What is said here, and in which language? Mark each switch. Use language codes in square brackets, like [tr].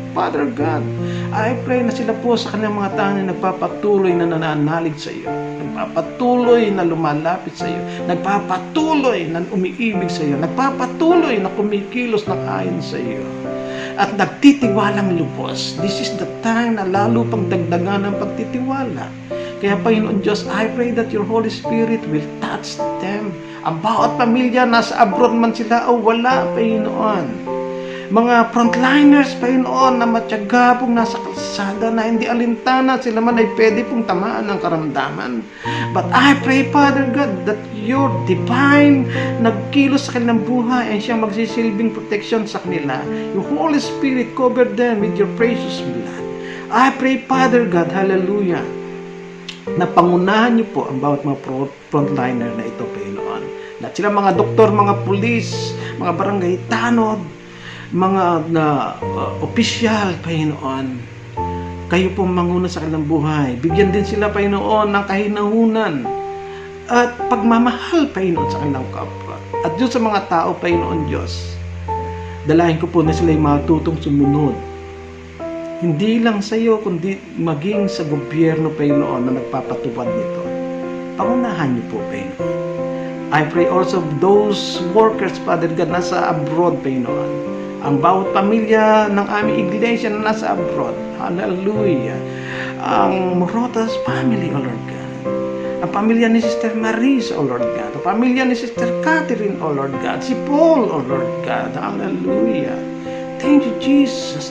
[en] Father God, I pray [tl] na sila po sa kanilang mga tahanan nagpapatuloy na nananalig sa iyo, nagpapatuloy na lumalapit sa iyo, nagpapatuloy na umiibig sa iyo, nagpapatuloy na kumikilos ng ayon sa iyo, at nagtitiwalang lubos. [en] This is the time [tl] na lalo pang dagdagan ang pagtitiwala. Kaya Panginoon Diyos, [en] I pray that your Holy Spirit will touch them. [tl] Ang bawat pamilya, nasa abroad man sila o wala, Panginoon. Mga frontliners, Panginoon, na matyaga pong nasa kalsada na hindi alintana, sila man ay pwede pong tamaan ng karamdaman. [en] But I pray, Father God, that your divine [tl] nagkilos sa kanilang buhay ay siyang magsisilbing [en] protection sa kanila. Your Holy Spirit cover them with your precious blood. I pray, Father God, hallelujah, [tl] na pangunahan niyo po ang bawat mga frontliner na ito, Panginoon. Lahat sila mga doktor, mga pulis, mga barangay tanod, mga opisyal, Panginoon. Kayo po manguna sa kanilang buhay. Bigyan din sila, Panginoon, ng kahinahunan at pagmamahal, Panginoon, sa kanilang kapwa. At Diyos sa mga tao, Panginoon Diyos, dalahin ko po na sila ay matutong sumunod. Hindi lang sa iyo, kundi maging sa gobyerno, Panginoon, na nagpapatupad nito. Pangunahan niyo po, Panginoon. [en] I pray also those workers, Father God, [tl] nasa abroad, Panginoon. Ang bawat pamilya ng aming iglesia na nasa abroad. Hallelujah. Ang Morotas family, [en] O Lord God. [tl] Ang pamilya ni Sister Maris, [en] O Lord God. [tl] Ang pamilya ni Sister Catherine, O Lord God. [en] Si Paul, O Lord God. Hallelujah. Thank you, Jesus.